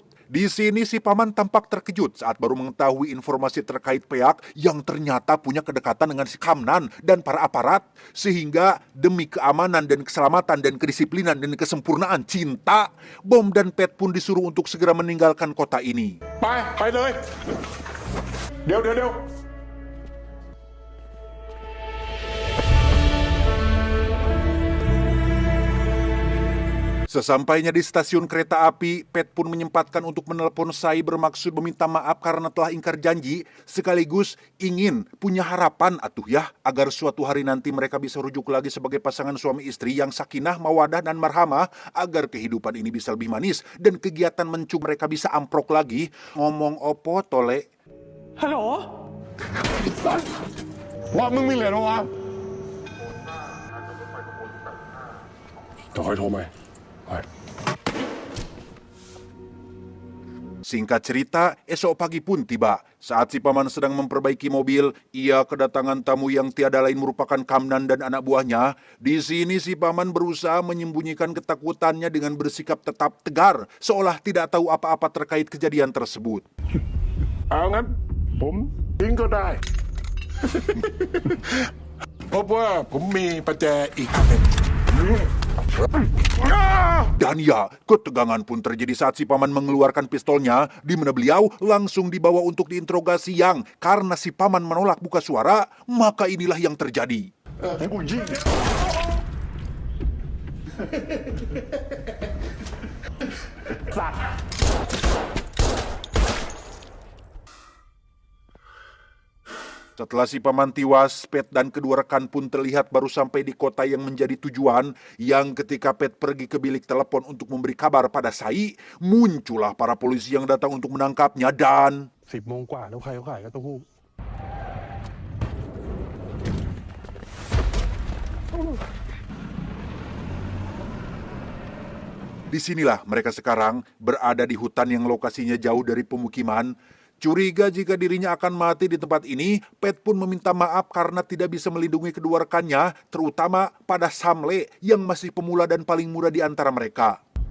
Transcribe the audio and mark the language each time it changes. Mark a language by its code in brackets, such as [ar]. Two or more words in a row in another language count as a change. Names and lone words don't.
[id] Di sini si paman tampak terkejut saat baru mengetahui informasi terkait Peak yang ternyata punya kedekatan dengan si Kamnan dan para aparat, sehingga demi keamanan dan keselamatan dan kedisiplinan dan kesempurnaan cinta, Bom dan Pet pun disuruh untuk segera meninggalkan kota ini. [th] ไปเลยเดี๋ยว [id] Di Sesampainya di stasiun kereta api, Pet pun menyempatkan untuk menelpon Sai bermaksud meminta maaf karena telah ingkar janji, sekaligus ingin punya harapan atuh ya, agar suatu hari nanti mereka bisa rujuk lagi sebagai pasangan suami istri yang sakinah, mawadah, dan marhamah, agar kehidupan ini bisa lebih manis dan kegiatan mencuk mereka bisa amprok lagi. [jv] Ngomong opo tole? [th] ฮัลโหล ว่ามึงมีเหรียญวะเดี๋ยวค่อยโทรไป [id] Singkat cerita, esok pagi pun tiba. Saat si paman sedang memperbaiki mobil, ia kedatangan tamu yang tiada lain merupakan Kamnan dan anak buahnya. Di sini si paman berusaha menyembunyikan ketakutannya dengan bersikap tetap tegar, seolah tidak tahu apa-apa terkait kejadian tersebut. [th] เอางั้นผมทิ้งก็ได้ เพราะว่าผมมีประแจอีกอันหนึ่ง [id] Dan ya, ketegangan pun terjadi saat si paman mengeluarkan pistolnya, di mana beliau langsung dibawa untuk diinterogasi yang karena si paman menolak buka suara, maka inilah yang terjadi. [th] ให้กูยิง [id] Setelah si paman tiwas, Pet dan kedua rekan pun terlihat baru sampai di kota yang menjadi tujuan, yang ketika Pet pergi ke bilik telepon untuk memberi kabar pada Sai, muncullah para polisi yang datang untuk menangkapnya dan... [th] 10 โมงกว่าแล้วใครเขาขายก็เต้าหู้ [id] Disinilah mereka sekarang berada di hutan yang lokasinya jauh dari pemukiman. Curiga jika dirinya akan mati di tempat ini, Pet pun meminta maaf karena tidak bisa melindungi kedua rekannya, terutama pada Samle yang masih pemula dan paling muda di antara mereka.